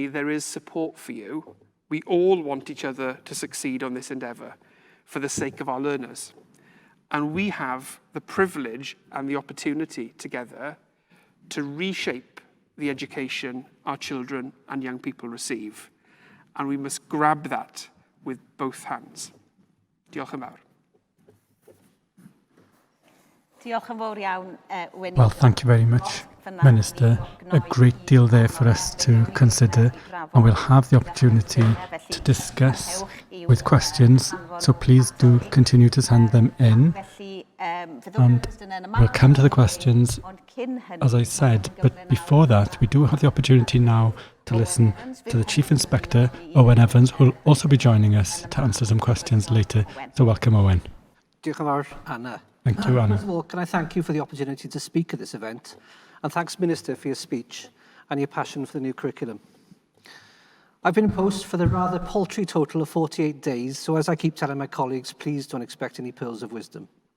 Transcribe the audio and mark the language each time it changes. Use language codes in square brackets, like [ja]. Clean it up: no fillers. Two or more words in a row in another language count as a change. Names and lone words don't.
[en] There is support for you. We all want each other to succeed on this endeavour for the sake of our learners. And we have the privilege and the opportunity together to reshape the education our children and young people receive. And we must grab that with both hands. [cy] Diolch yn fawr. [en] Well, thank you very much, Minister. A great deal there for us to consider, and we'll have the opportunity to discuss with questions, so please do continue to send them in. And we'll come to the questions, as I said, but before that, we do have the opportunity now to listen to the Chief Inspector, Owen Evans, who will also be joining us to answer some questions later. So welcome, Owen. [cy] Diolch yn fawr, Anna. [en] Thank you, Anna. First of all, can I thank you for the opportunity to speak at this event, and thanks, Minister, for your speech and your passion for the new curriculum. I've been in post for the rather paltry total of 48 days, so as I keep telling my colleagues, please don't expect any pearls of wisdom.